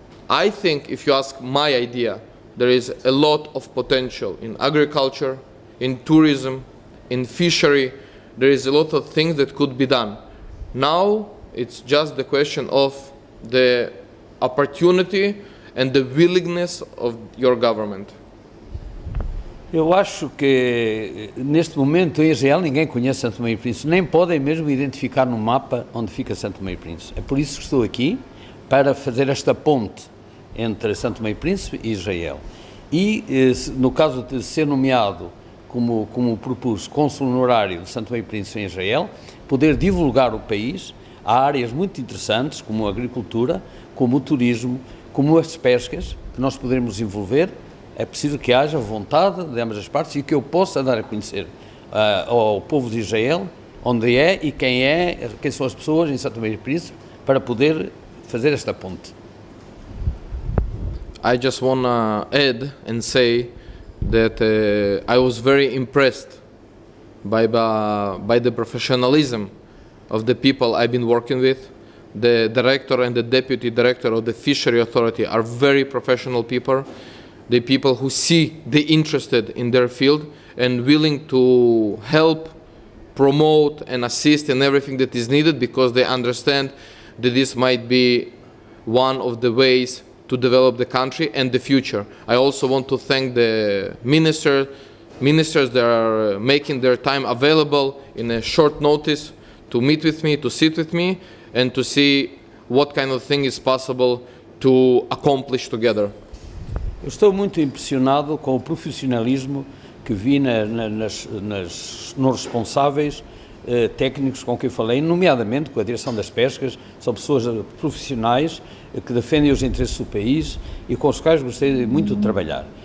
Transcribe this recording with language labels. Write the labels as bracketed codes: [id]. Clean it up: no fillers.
[en] I think, if you ask my idea, there is a lot of potential in agriculture, in tourism, in fishery. There is a lot of things that could be done. Now it's just the question of the opportunity and the willingness of your government. [pt] Eu acho que neste momento em Israel ninguém conhece Santo Tomé e Príncipe, nem podem mesmo identificar no mapa onde fica Santo Tomé e Príncipe. É por isso que estou aqui, para fazer esta ponte entre Santo Tomé e Príncipe e Israel. E no caso de ser nomeado como propus cônsul honorário de Santo Tomé e Príncipe em Israel, poder divulgar o país. Há áreas muito interessantes, como a agricultura, como o turismo, como as pescas, que nós poderemos envolver. É preciso que haja vontade de ambas as partes e que eu possa dar a conhecer ao povo de Israel onde é e quem são as pessoas em Santo Tomé e Príncipe, para poder fazer esta ponte. [en] I just want to add and say that I was very impressed by the professionalism of the people I've been working with. The director and the deputy director of the Fishery Authority are very professional people. The people who see the interested in their field and willing to help, promote and assist in everything that is needed, because they understand that this might be one of the ways to develop the country and the future. I also want to thank the ministers that are making their time available in a short notice to meet with me, to sit with me, and to see what kind of thing is possible to accomplish together. [pt] Eu estou muito impressionado com o profissionalismo que vi nos responsáveis técnicos com quem falei, nomeadamente com a direção das pescas. São pessoas profissionais que defendem os interesses do país e com os quais gostei muito de trabalhar.